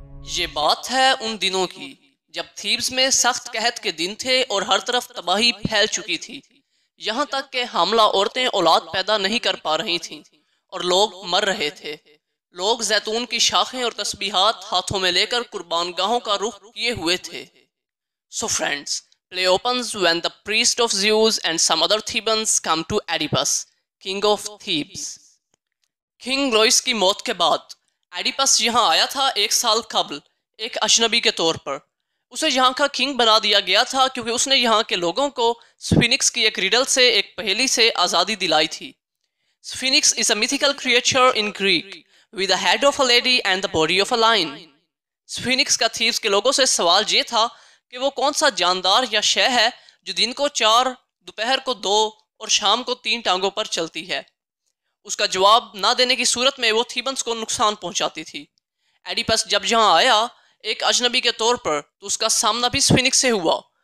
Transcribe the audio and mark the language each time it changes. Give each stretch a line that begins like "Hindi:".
Hindi: ये बात है उन दिनों की जब थीब्स में सख्त कहत के दिन थे और हर तरफ तबाही फैल चुकी थी, यहाँ तक कि हामला औरतें औलाद पैदा नहीं कर पा रही थीं और लोग मर रहे थे। लोग जैतून की शाखें और तस्बीहात हाथों में लेकर कुर्बानगाहों का रुख किए हुए थे।
English: So friends, play opens when the priest of Zeus and some other Thebans come to Oedipus, king of Thebes.
Hindi: King Laius की मौत के बाद एडिपस यहाँ आया था 1 साल कबल एक अजनबी के तौर पर। उसे यहाँ का किंग बना दिया गया था क्योंकि उसने यहाँ के लोगों को स्फिनिक्स की एक रिडल से, एक पहेली से आज़ादी दिलाई थी।
English: Sphinx is a mythical creature in Greek with the head of a lady and the body of a lion.
Hindi: स्फिनिक्स का थीब्स के लोगों से सवाल ये था कि वो कौन सा जानदार या शय है जो दिन को 4, दोपहर को 2 और शाम को 3 टांगों पर चलती है। उसका जवाब ना देने की सूरत में वो थीबन्स को नुकसान पहुंचाती थी। एडिपस जब यहाँ आया एक अजनबी के तौर पर, तो उसका सामना भी स्फिनिक्स से हुआ।